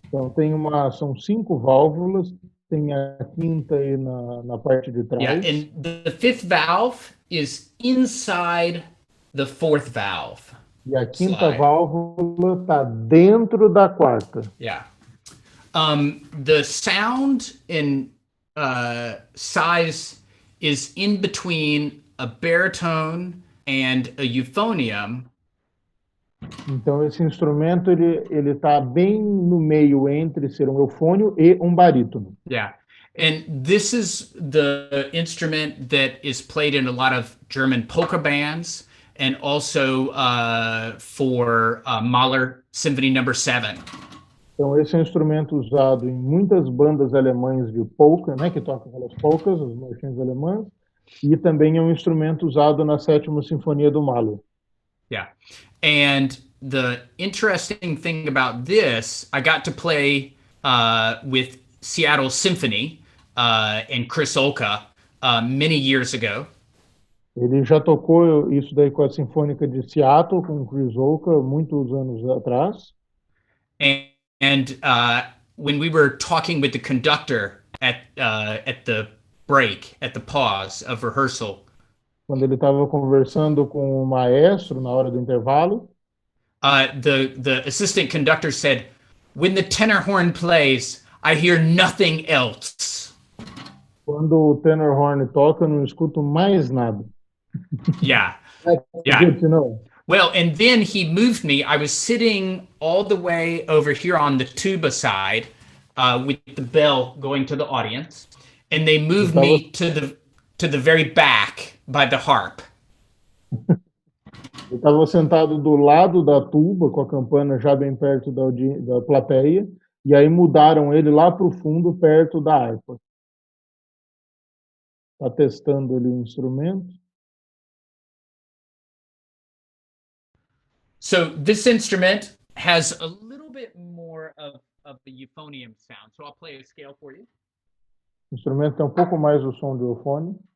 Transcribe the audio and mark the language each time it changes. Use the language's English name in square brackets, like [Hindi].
[Portuguese] Então são 5 válvulas, tem a quinta aí na parte de trás. [English] Yeah, and the 5th valve is inside the 4th valve. [Portuguese] E a quinta válvula está dentro da quarta. [English] Yeah. The sound and size is in between a baritone and a euphonium. [Portuguese] Então esse instrumento ele está bem no meio entre ser um eufônio e um barítono. [English] Yeah. And this is the instrument that is played in a lot of German polka bands, and also for Mahler Symphony No. 7. [Portuguese] Então, esse é um instrumento usado em muitas bandas alemãs de polka, né, que tocam aquelas polcas, as marchinhas alemãs, e também é um instrumento usado na Sétima Sinfonia do Mahler. [English] Yeah. And the interesting thing about this, I got to play with Seattle Symphony and Chris Olka many years ago. [Portuguese] Ele já tocou isso daí com a Sinfônica de Seattle, com o Chris Oka, muitos anos atrás. [English] And when we were talking with the conductor at the break, at the pause of rehearsal, [Portuguese] Quando ele estava conversando com o maestro na hora do intervalo, [English] the assistant conductor said, "When the tenor horn plays, I hear nothing else." [Portuguese] quando o tenor horn toca, eu não escuto mais nada. [English] Yeah. That's Yeah. good to know. Well, and then he moved me. I was sitting all the way over here on the tuba side with the bell going to the audience, and they moved me to the very back by the harp. [Portuguese] Eu estava sentado do lado da tuba, com a campana já bem perto da plateia, e aí mudaram ele lá para o fundo, perto da harpa. Está testando ali o instrumento. [English] So this instrument has a little bit more of the euphonium sound. So I'll play a scale for you. [Portuguese] O instrumento tem um pouco mais o som de eufone.